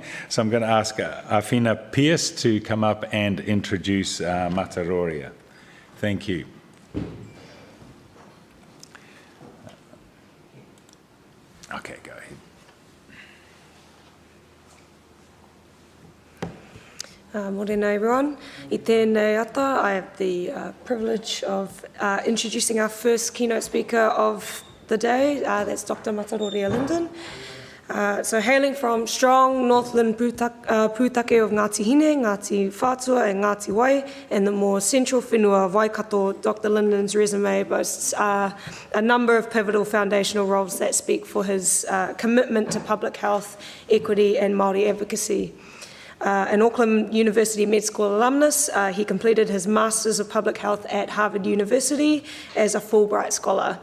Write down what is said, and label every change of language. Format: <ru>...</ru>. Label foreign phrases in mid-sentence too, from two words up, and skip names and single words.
<en>So I'm going to ask Awhina Pierce to come up and introduce Mataroria. Thank you. Okay, go ahead. Morena everyone.</en> <mi>I tēnei ata,</mi> <en>I have the privilege of introducing our first keynote speaker of the day. That's Dr. Mataroria Linden. So hailing from strong Northland pūtake of Ngāti Hine, Ngāti Whātua and Ngāti Wai, and the more central whenua of Waikato, Dr. Linden's resume boasts a number of pivotal foundational roles that speak for his commitment to public health, equity and Māori advocacy. An Auckland University Med School alumnus, he completed his Masters of Public Health at Harvard University as a Fulbright scholar.</en>